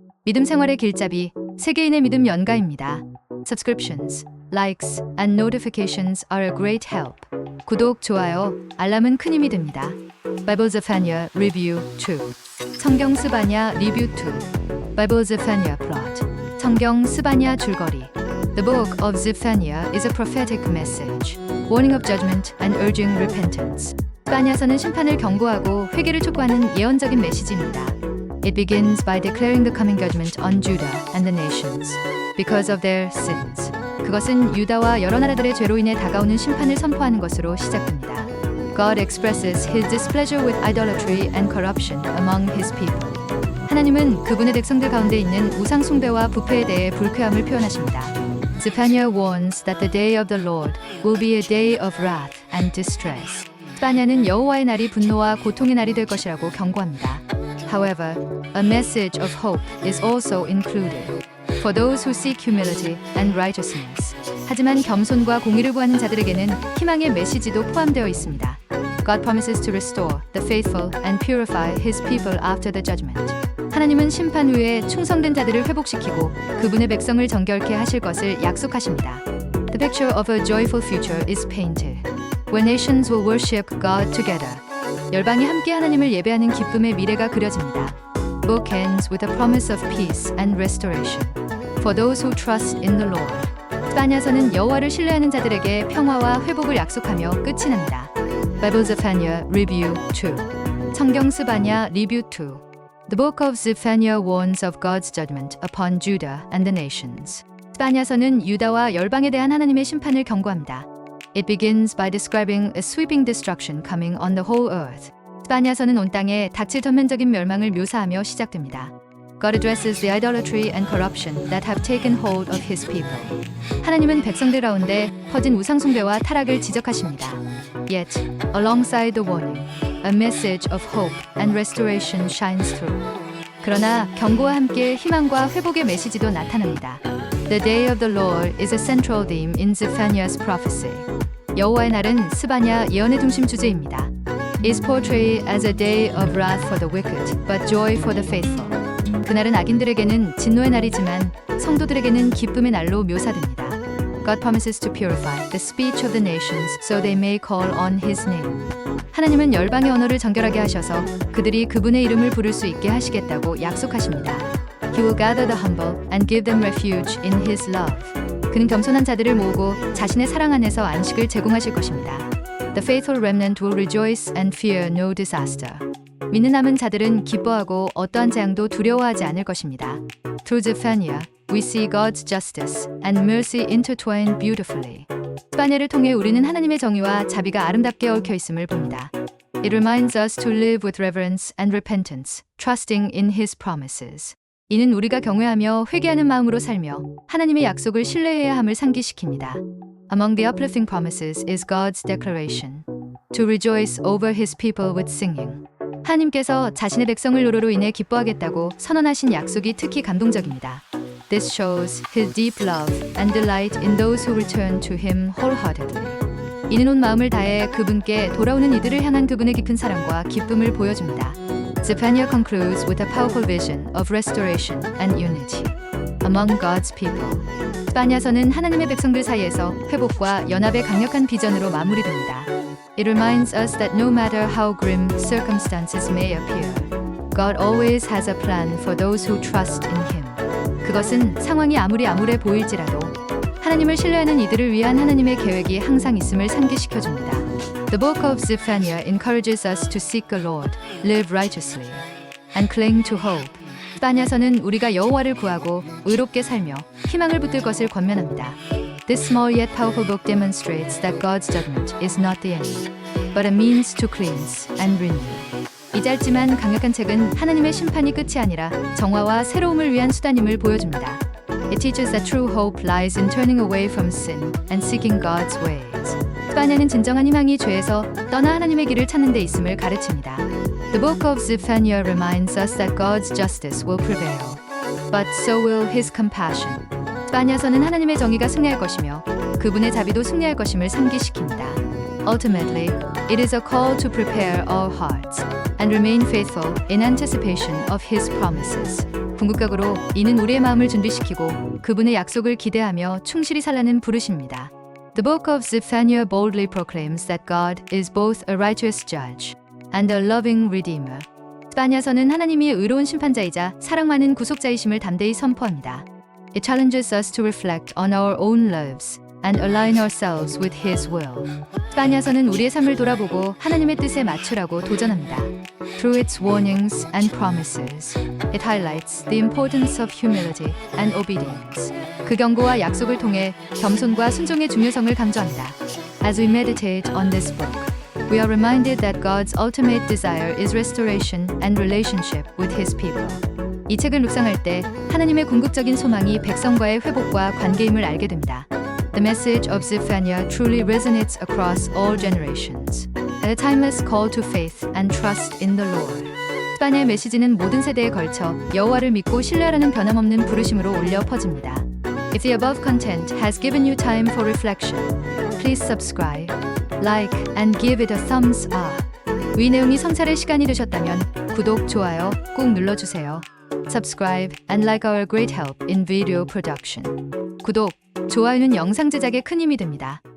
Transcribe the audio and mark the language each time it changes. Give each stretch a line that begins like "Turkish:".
Korean: 믿음 생활의 길잡이, 세계인의 믿음 연가입니다.
English: Subscriptions, likes, and notifications are a great help.
Korean: 구독, 좋아요, 알람은 큰 힘이 됩니다.
English: Bible Zephaniah Review 2.
Korean: 성경 스바냐 리뷰 2.
English: Bible Zephaniah Plot.
Korean: 성경 스바냐 줄거리.
English: The book of Zephaniah is a prophetic message, warning of judgment and urging repentance.
Korean: 스바냐서는 심판을 경고하고 회개를 촉구하는 예언적인 메시지입니다.
English: It begins by declaring the coming judgment on Judah and the nations because of their sins.
Korean: 그것은 유다와 여러 나라들의 죄로 인해 다가오는 심판을 선포하는 것으로 시작됩니다.
English: God expresses his displeasure with idolatry and corruption among his people.
Korean: 하나님은 그분의 백성들 가운데 있는 우상 숭배와 부패에 대해 불쾌함을 표현하십니다.
English: Zephaniah warns that the day of the Lord will be a day of wrath and distress.
Korean: 스바냐는 여호와의 날이 분노와 고통의 날이 될 것이라고 경고합니다.
English: However, a message of hope is also included for those who seek humility and righteousness.
Korean: 하지만 겸손과 공의를 구하는 자들에게는 희망의 메시지도 포함되어 있습니다.
English: God promises to restore the faithful and purify his people after the judgment.
Korean: 하나님은 심판 후에 충성된 자들을 회복시키고 그분의 백성을 정결케 하실 것을 약속하십니다.
English: The picture of a joyful future is painted, where nations will worship God together.
Korean: 열방이 함께 하나님을 예배하는 기쁨의 미래가 그려집니다.
English: Book ends with a promise of peace and restoration for those who trust in the Lord.
Korean: 스바냐서는 여호와를 신뢰하는 자들에게 평화와 회복을 약속하며 끝이 납니다.
English: Bible Zephaniah Review 2.
Korean: 성경 스바냐 리뷰 2.
English: The book of Zephaniah warns of God's judgment upon Judah and the nations.
Korean: 스바냐서는 유다와 열방에 대한 하나님의 심판을 경고합니다.
English: It begins by describing a sweeping destruction coming on the whole earth.
Korean: 스바냐서는 온 땅에 닥칠 전면적인 멸망을 묘사하며 시작됩니다.
English: God addresses the idolatry and corruption that have taken hold of his people.
Korean: 하나님은 백성들 가운데 퍼진 우상 숭배와 타락을 지적하십니다.
English: Yet, alongside the warning, a message of hope and restoration shines through.
Korean: 그러나 경고와 함께 희망과 회복의 메시지도 나타납니다.
English: The day of the Lord is a central theme in Zephaniah's prophecy.
Korean: 여호와의 날은 스바냐 예언의 중심 주제입니다.
English: Is portrayed as a day of wrath for the wicked, but joy for the faithful.
Korean: 그날은 악인들에게는 진노의 날이지만 성도들에게는 기쁨의 날로 묘사됩니다.
English: God promises to purify the speech of the nations so they may call on his name.
Korean: 하나님은 열방의 언어를 정결하게 하셔서 그들이 그분의 이름을 부를 수 있게 하시겠다고 약속하십니다.
English: He will gather the humble and give them refuge in his love.
Korean: 그는 겸손한 자들을 모으고 자신의 사랑 안에서 안식을 제공하실 것입니다.
English: The faithful remnant will rejoice and fear no disaster.
Korean: 믿는 남은 자들은 기뻐하고 어떠한 재앙도 두려워하지 않을 것입니다.
English: Through Zephaniah, we see God's justice and mercy intertwined beautifully.
Korean: 스바냐를 통해 우리는 하나님의 정의와 자비가 아름답게 얽혀 있음을 봅니다.
English: It reminds us to live with reverence and repentance, trusting in his promises.
Korean: 이는 우리가 경외하며 회개하는 마음으로 살며 하나님의 약속을 신뢰해야 함을 상기시킵니다.
English: Among the uplifting promises is God's declaration to rejoice over his people with singing.
Korean: 하나님께서 자신의 백성을 노래로 인해 기뻐하겠다고 선언하신 약속이 특히 감동적입니다.
English: This shows his deep love and delight in those who return to him wholeheartedly.
Korean: 이는 온 마음을 다해 그분께 돌아오는 이들을 향한 그분의 깊은 사랑과 기쁨을 보여줍니다.
English: Zephaniah concludes with a powerful vision of restoration and unity among God's people.
Korean: 스바냐서는 하나님의 백성들 사이에서 회복과 연합의 강력한 비전으로 마무리됩니다.
English: It reminds us that no matter how grim circumstances may appear, God always has a plan for those who trust in him.
Korean: 그것은 상황이 아무리 암울해 보일지라도 하나님을 신뢰하는 이들을 위한 하나님의 계획이 항상 있음을 상기시켜줍니다.
English: The book of Zephaniah encourages us to seek the Lord, live righteously, and cling to hope.
Korean: 스바냐서는 우리가 여호와를 구하고 의롭게 살며 희망을 붙들 것을 권면합니다.
English: This small yet powerful book demonstrates that God's judgment is not the end, but a means to cleanse and renew.
Korean: 이 짧지만 강력한 책은 하나님의 심판이 끝이 아니라 정화와 새로움을 위한 수단임을 보여줍니다.
English: It teaches that true hope lies in turning away from sin and seeking God's ways.
Korean: 스바냐는 진정한 희망이 죄에서 떠나 하나님의 길을 찾는 데 있음을 가르칩니다.
English: The book of Zephaniah reminds us that God's justice will prevail, but so will his compassion.
Korean: 스바냐서는 하나님의 정의가 승리할 것이며 그분의 자비도 승리할 것임을 상기시킵니다.
English: Ultimately, it is a call to prepare our hearts and remain faithful in anticipation of His promises.
Korean: 궁극적으로 이는 우리의 마음을 준비시키고 그분의 약속을 기대하며 충실히 살라는 부르심입니다.
English: The book of Zephaniah boldly proclaims that God is both a righteous judge and a loving redeemer.
Korean: 스바냐서는 하나님이 의로운 심판자이자 사랑 많은 구속자이심을 담대히 선포합니다.
English: It challenges us to reflect on our own lives and align ourselves with His will.
Korean: 스바냐서는 우리의 삶을 돌아보고 하나님의 뜻에 맞추라고 도전합니다.
English: Through its warnings and promises, it highlights the importance of humility and obedience.
Korean: 그 경고와 약속을 통해 겸손과 순종의 중요성을 강조합니다.
English: As we meditate on this book, we are reminded that God's ultimate desire is restoration and relationship with His people.
Korean: 이 책을 묵상할 때 하나님의 궁극적인 소망이 백성과의 회복과 관계임을 알게 됩니다.
English: The message of Zephaniah truly resonates across all generations. A timeless call to faith and trust in the Lord.
Korean: 스바냐의 메시지는 모든 세대에 걸쳐 여호와를 믿고 신뢰하라는 변함없는 부르심으로 울려 퍼집니다.
English: If the above content has given you time for reflection, please subscribe, like, and give it a thumbs up.
Korean: 위 내용이 성찰의 시간이 되셨다면 구독, 좋아요 꼭 눌러주세요.
English: Subscribe and like our great help in video production.
Korean: 구독, 좋아요는 영상 제작에 큰 힘이 됩니다.